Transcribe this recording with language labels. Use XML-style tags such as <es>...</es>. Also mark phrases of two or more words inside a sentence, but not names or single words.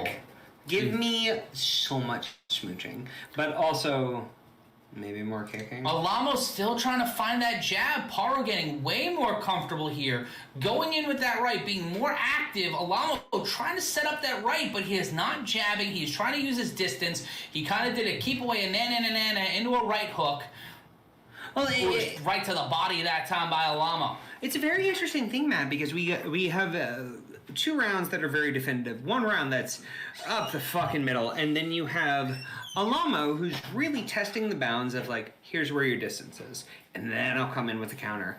<en>Give me so much smooching, but also maybe more kicking. Alamo's still trying to find that jab. Paro getting way more comfortable here. Going in with that right, being more active. Alamo trying to set up that right, but he is not jabbing. He's trying to use his distance. He kind of did a keep away, a na-na-na-na into a right hook. Well, right to the body that time by Alamo. It's a very interesting thing, Matt, because we have 2 rounds that are very definitive. 1 round that's up the fucking middle, and then you have Alamo, who's really testing the bounds of, like, here's where your distance is, and then I'll come in with a counter.</en>